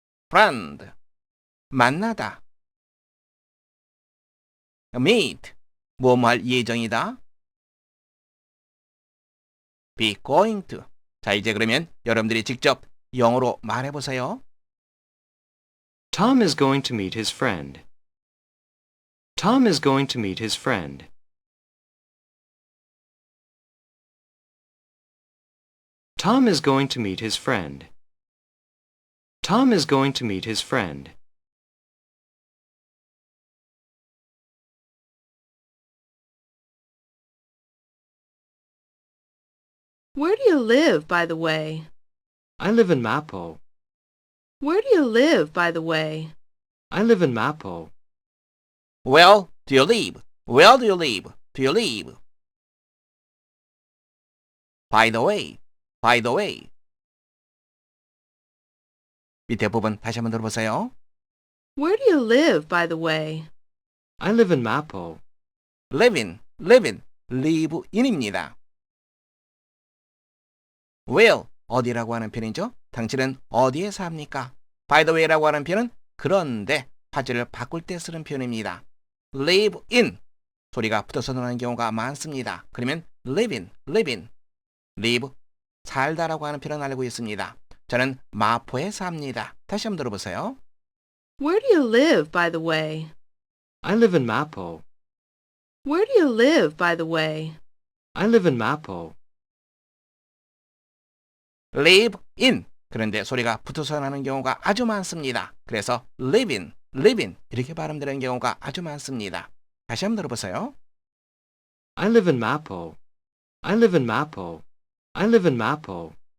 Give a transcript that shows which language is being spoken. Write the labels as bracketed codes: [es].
[ko] friend, 만나다. meet, 뭐뭐 할 예정이다. [en] be going to. [ko] 자, 이제 그러면 여러분들이 직접 영어로 말해보세요. [en] Tom is going to meet his friend. Tom is going to meet his friend. Tom is going to meet his friend. Tom is going to meet his friend. Where do you live, by the way? I live in Mapo. Where do you live, by the way? I live in Mapo. Where do you live? Where do you live? Do you live? By the way, by the way. [ko] 밑에 부분 다시 한번 들어보세요. [en] Where do you live, by the way? I live in Mapo. live in, live in입니다. [ko] Where, 어디라고 하는 표현이죠? 당신은 어디에 삽니까? [en] By the way [ko] 라고 하는 표현은 그런데 파지를 바꿀 때 쓰는 표현입니다. [en] live in, [ko] 소리가 붙어서 나오는 경우가 많습니다. 그러면 [en] live in, live, [ko] 살다라고 하는 표현을 알고 있습니다. 저는 마포에 삽니다. 다시 한번 들어보세요. [en] Where do you live, by the way? I live in Mapo. Where do you live, by the way? I live in Mapo. live in, [ko] 그런데 소리가 붙어서 나는 경우가 아주 많습니다. 그래서 [en] live in [ko] 이렇게 발음되는 경우가 아주 많습니다. 다시 한번 들어보세요. [en] I live in Mapo. I live in Mapo. I live in Mapo.